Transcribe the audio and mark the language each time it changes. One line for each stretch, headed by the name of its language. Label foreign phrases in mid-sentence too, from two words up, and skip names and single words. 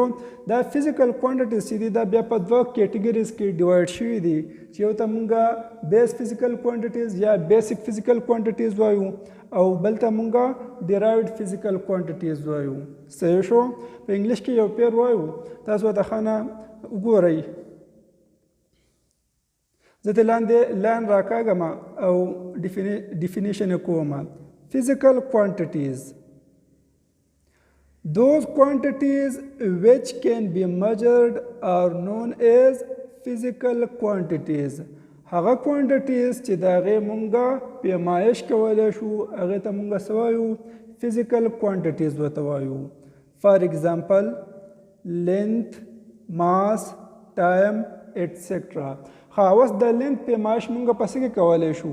Pashto: دا
English: physical quantities
Pashto: چې دي دا بیا په دوه کیټګریز کې ډیوایډ شوي دي چې یو ته مونږه
English: base physical quantities
Pashto: یا
English: basic physical quantities
Pashto: وایو او بل ته مونږه
English: derived physical quantities
Pashto: وایو. صحیح شو؟ په انګلیش کې یو پیر وایو تاسو ته ښه نه وګورئ. زه ته لاندې لاین راکاږم او ډیفینیشن یې کوم.
English: physical quantities those quantities which can be measured are known as physical quantities.
Pashto: هغه کوانټیټیز چې د هغې مونږه پیمایش کولی شو هغې ته مونږه څه وایو؟
English: physical quantities
Pashto: ورته وایو.
English: for example length, mass, time etcetera.
Pashto: ها اوس د لینت پیمایش مونږه په څه کې کولی شو؟